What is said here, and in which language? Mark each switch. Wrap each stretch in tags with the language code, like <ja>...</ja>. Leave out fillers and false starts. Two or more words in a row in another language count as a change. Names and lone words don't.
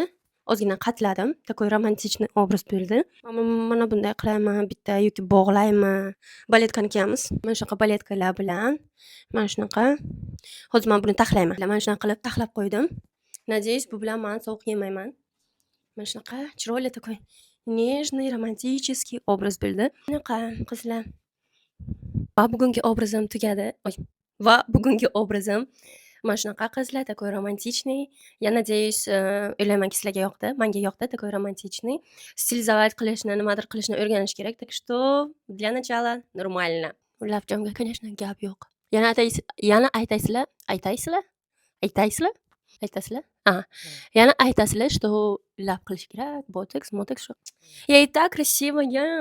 <uz>Ozgina qatladim.</uz> <ru>Такой романтичный</ru> <uz>obraz bo'ldi. Mana bunday qilayman, bitta yoki bog'layman. Baletkani kiyamiz. Mana shunaqa baletkalar bilan. Mana shunaqa. Hozir men buni taxlayman. Mana shunaqa qilib taxlab qo'ydim. Надеюсь, bu bilan men sovuq yemayman. Mana shunaqa chiroyli</uz> <ru>такой нежный, романтический</ru> <uz>obraz bo'ldi. Shunaqa qizlar. Va bugungi obrazim tugadi. Va bugungi obrazim mana shunaqa qizlar,</uz> <ru>такой романтичный. Я надеюсь,</ru> <uz>o'ylaymanki sizlarga yoqdi. Menga yoqdi,</uz> <ru>такой романтичный.</ru> <uz>Stilizovat qilishni, nimadir qilishni o'rganish kerak.</uz> <ru>Так что для начала нормально.</ru> <uz>Lavjamga, конечно, gap yo'q. Yana aytaysizlar? Yana aytasizlar, что lab qilish kerak, botoks, shu.</uz> <ru>Я и так красивая.</ru>